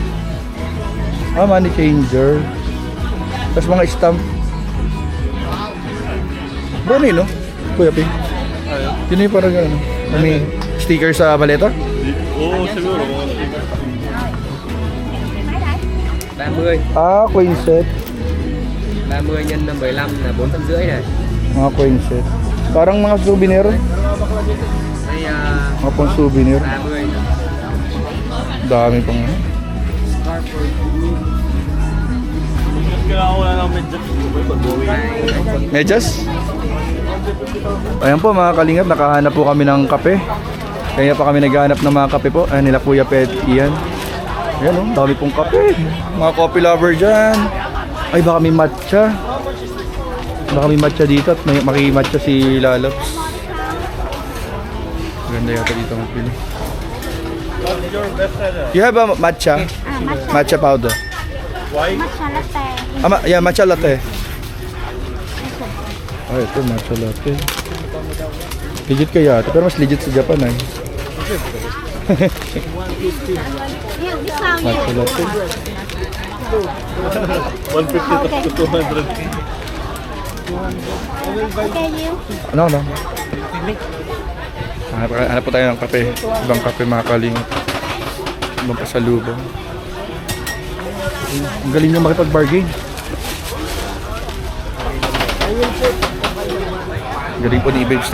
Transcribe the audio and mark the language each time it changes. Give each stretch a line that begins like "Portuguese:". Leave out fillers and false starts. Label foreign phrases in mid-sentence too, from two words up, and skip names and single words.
English: Money changer.
Filipino: Tapos mga stamp. Bro, ano yun, no? Kuya Ping. Yun yung parang ano. May sticker sa maleta? Oo, siguro. 30
English: Coin set.
Vietnamese: 30 nhân 15 là 450 này.
Filipino: Mga
English: coin set.
Filipino: Parang mga souvenir.
Vietnamese: Đây
Filipino: Mga pang souvenir. 30. Dami pang ano. Kailangan ko na ng medyo. Medyas? Ayan po mga kalingap, nakahanap po kami ng kape. Kaya pa kami naghahanap ng mga kape po. Ayan nila Kuya Pet Ian. Ayan o, dami pong kape. Mga
English: coffee lover
Filipino: dyan. Ay baka may matcha. Baka may matcha dito at may makimatcha si Lalops. Ganda yata dito magpili.
English: What's your best seller? You have a matcha? Matcha. Matcha powder. White? Matcha latte. Yeah, matcha latte.
Filipino: Ay, ito
English: matcha latte.
Filipino: Legit kaya ito, pero mas legit sa Japan ay.
English: You discount Matcha you. latte. 150 to 200. Okay, you.
Filipino: Ano? Hanap po tayo ng kape. Ibang kape mga kalingap. Ibang pasalubong. Ang galing niya makipag-bargain. Galing po ni Babes.